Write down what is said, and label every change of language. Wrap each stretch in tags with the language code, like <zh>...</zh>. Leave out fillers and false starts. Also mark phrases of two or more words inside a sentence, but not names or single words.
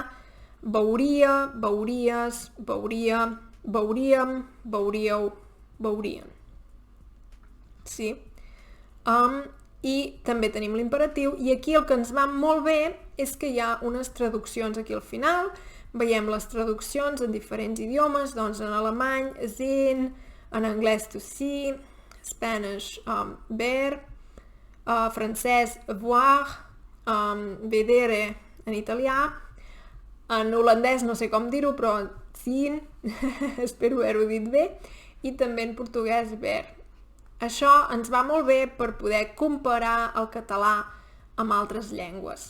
<ca>Veuria, veuries, veuria, veuríem, veuríeu, veurien. Sí. I també tenim l'imperatiu, i aquí el que ens va molt bé és que hi ha unes traduccions aquí al final. Veiem les traduccions en diferents idiomes, doncs en alemany, sehen, en anglès</ca> <en>to see,</en> <ca>Spanish, ver, francès, voir, vedere en italià, en holandès no sé com dir-ho, però zien, espero haver-ho dit bé, i també en portuguès ver. Això ens va molt bé per poder comparar el català amb altres llengües.</ca>